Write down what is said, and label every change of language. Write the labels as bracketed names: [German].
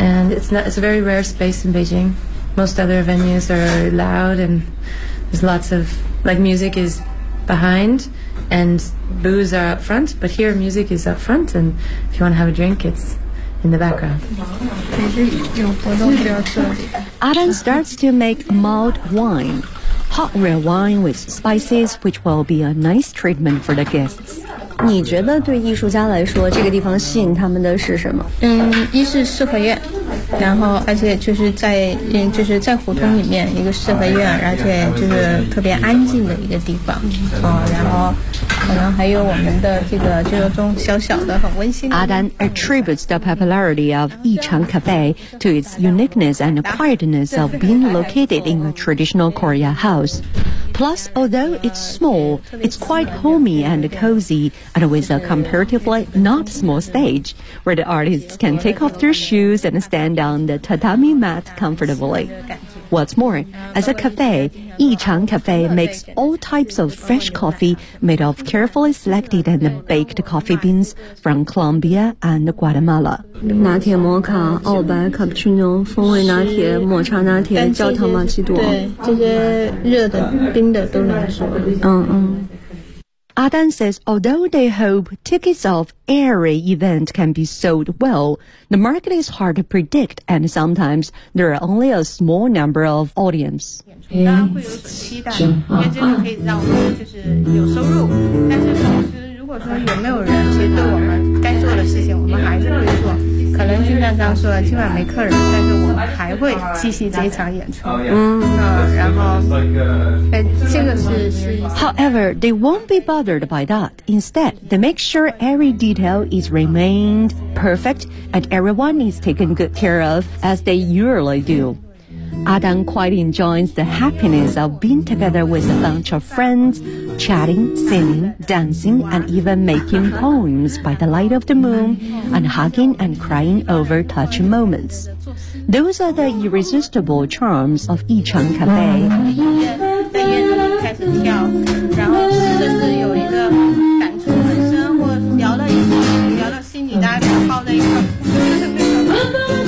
[English] And it's a very rare space in Beijing. Most other venues are loud and there's lots of, like, music is behind and booze are up front. But here, music is up front and if you want to have a drink, it's in the background. Adan starts to make mulled wine, hot rare wine with spices, which will be a nice treatment for the guests. [Chinese] 你觉得对艺术家来说这个地方吸引他们的是什么一是四合院然后而且就是在就是在胡同里面一个四合院而且就是特别安静的一个地方、然后可能还有我们的这个就是种小小的很温馨的 [English] Adan attributes the popularity of Yichang Cafe to its uniqueness and quietness of being located in a traditional Korea house plus although it's small it's quite homey and cozyand with a comparatively not small stage where the artists can take off their shoes and stand on the tatami mat comfortably. What's more, as a cafe, Yichang Cafe makes all types of fresh coffee made of carefully selected and baked coffee beans from Colombia and Guatemala. [Chinese] 拿铁摩卡、澳白、卡布奇诺、风味拿铁、抹茶拿铁、焦糖玛奇朵。对，这些热的、冰的都能喝。嗯嗯。 [English] Adan says, although they hope tickets of every event can be sold well, the market is hard to predict and sometimes there are only a small number of audience. [Chinese] 大家会有所期待，因为这个可以让我们就是有收入，但是同时如果说有没有人其实对我们该做的事情我们还是会做，可能就像刚刚说今晚没客人，但是我们还会继续这一场演出。然后这个是 [English] However, they won't be bothered by that. Instead, they make sure every detail is remained perfect and everyone is taken good care of as they usually do. Adam quite enjoys the happiness of being together with a bunch of friends, chatting, singing, dancing, and even making poems by the light of the moon and hugging and crying over touching moments. Those are the irresistible charms of Yichang Cafe. [Chinese] 在烟中开始跳，然后或者是有一个感触很深，或聊了一会儿，聊到心里，大家抱在一块儿。